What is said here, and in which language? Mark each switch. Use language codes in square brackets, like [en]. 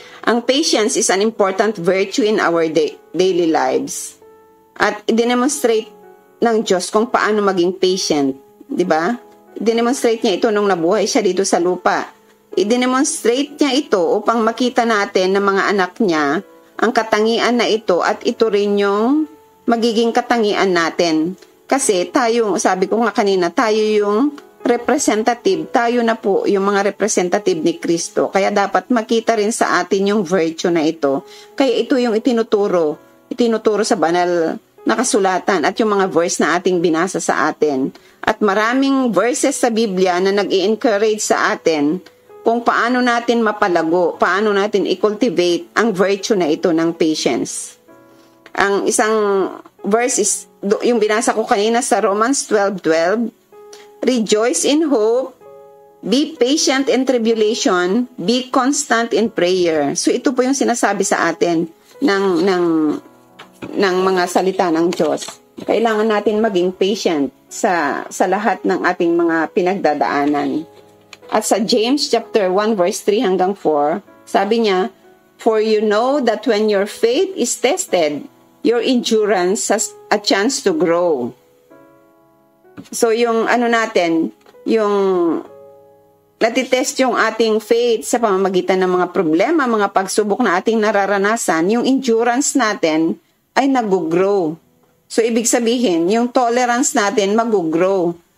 [en] Ang patience is an important virtue in our daily lives. [tl] At i-demonstrate ng Diyos kung paano maging patient, di ba? I-demonstrate niya ito nung nabuhay siya dito sa lupa. I-demonstrate niya ito upang makita natin ng mga anak niya ang katangian na ito at ito rin yung magiging katangian natin. Kasi tayo, sabi ko nga kanina, tayo yung representative, tayo na po yung mga representative ni Kristo. Kaya dapat makita rin sa atin yung virtue na ito. Kaya ito yung itinuturo sa banal na kasulatan at yung mga verse na ating binasa sa atin. At maraming verses sa Biblia na nag-i-encourage sa atin kung paano natin mapalago, paano natin i-cultivate ang virtue na ito ng patience. Ang isang verse is yung binasa ko kanina sa Romans 12:12. [en] Rejoice in hope, be patient in tribulation, be constant in prayer. [tl] So ito po yung sinasabi sa atin ng mga salita ng Diyos. Kailangan natin maging patient sa lahat ng ating mga pinagdadaanan. At sa James chapter 1 verse 3 hanggang 4, sabi niya, [en] for you know that when your faith is tested, your endurance has a chance to grow. [tl] So yung yung natitest yung ating faith sa pamamagitan ng mga problema, mga pagsubok na ating nararanasan, yung endurance natin ay nag-grow. So ibig sabihin, yung tolerance natin mag-grow.